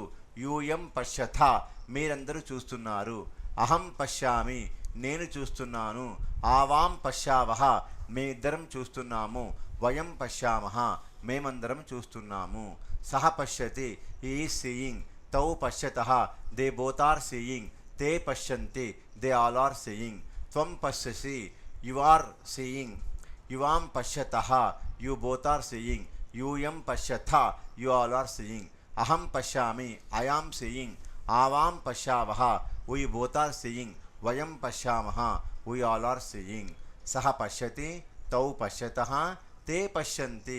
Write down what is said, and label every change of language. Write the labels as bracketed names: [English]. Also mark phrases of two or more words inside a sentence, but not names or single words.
[Sanskrit] యూయం పశ్యథ [Telugu] మీరందరూ చూస్తున్నారు. [Sanskrit] అహం పశ్యామి [Telugu] నేను చూస్తున్నాను. [Sanskrit] ఆవాం పశ్యావహ [Telugu] మేమిద్దరం చూస్తున్నాము. [Sanskrit] వయం పశ్యామహ [Telugu] మేమందరం చూస్తున్నాము. [Sanskrit] సహ పశ్యతి [English] is seeing. [Sanskrit] తౌ పశ్యతః [English] they both are seeing. [Sanskrit] తే పశ్యంతి [English] they all are seeing. [Sanskrit] త్వం పశ్యసి [English] you are seeing. [Sanskrit] యువాం పశ్యతః [English] you both are seeing. [Sanskrit] యూయం పశ్యథ [English] you all are seeing. [Sanskrit] అహం పశ్యామి [English] I am seeing. [Sanskrit] ఆవాం పశ్యావహ [English] we both are seeing. [Sanskrit] వయం పశ్యామహ [English] we all are seeing. [Sanskrit] సహ పశ్యతి తౌ పశ్యతః తే పశ్యంతి.